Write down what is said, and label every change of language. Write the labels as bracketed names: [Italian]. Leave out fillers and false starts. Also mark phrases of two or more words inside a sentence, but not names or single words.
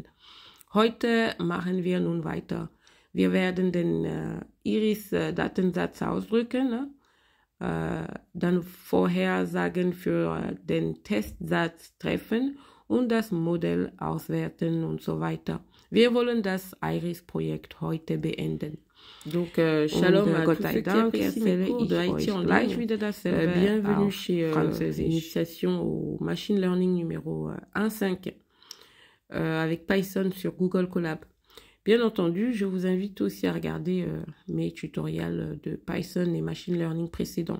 [German] Heute machen wir nun weiter. Wir werden den Iris-Datensatz ausdrücken, dann Vorhersagen für den Testsatz treffen und das Modell auswerten und so weiter. Wir wollen das Iris-Projekt heute beenden. [French] Donc, shalom à tous ceux qui apprécient mes cours de IT en ligne. Bienvenue chez Initiation au [English] Machine Learning [French] numéro 1.5 avec Python sur Google Colab. Bien entendu, je vous invite aussi à regarder mes tutoriels de Python et [English] Machine Learning [French] précédents.